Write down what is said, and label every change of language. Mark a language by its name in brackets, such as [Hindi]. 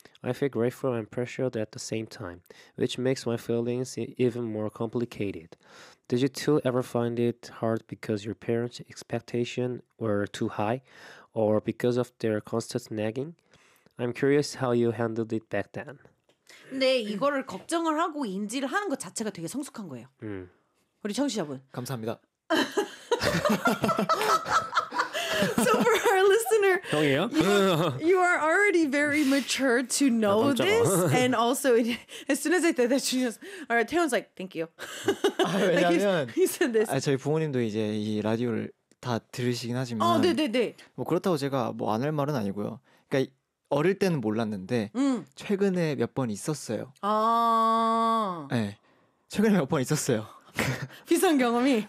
[English] I feel grateful and pressured at the same time, which makes my feelings even more complicated. Did you two ever find it hard because your parents' expectations were too high or because of their constant nagging? I'm curious how you handled it back then. [Korean] 네, 이거를 걱정을 하고 인지를 하는 것 자체가 되게 성숙한 거예요. 우리 청취자분. 감사합니다. [English] So for our listener, [Korean] 형이에요? [English] You are already very mature to know this. And also, as soon as I said that, Junhyuk, all right, Taehyun's like, thank you. [Korean] 아, 왜냐면, [English] like he said this. [Korean] 아, 저희 부모님도 이제 이 라디오를 다 들으시긴 하지만, 어, 네네네. 뭐 그렇다고 제가 뭐 안 할 말은 아니고요. 그러니까 어릴 때는 몰랐는데 최근에 몇 번 있었어요. 아, 네, 최근에 몇 번 있었어요. 비슷한 경험이?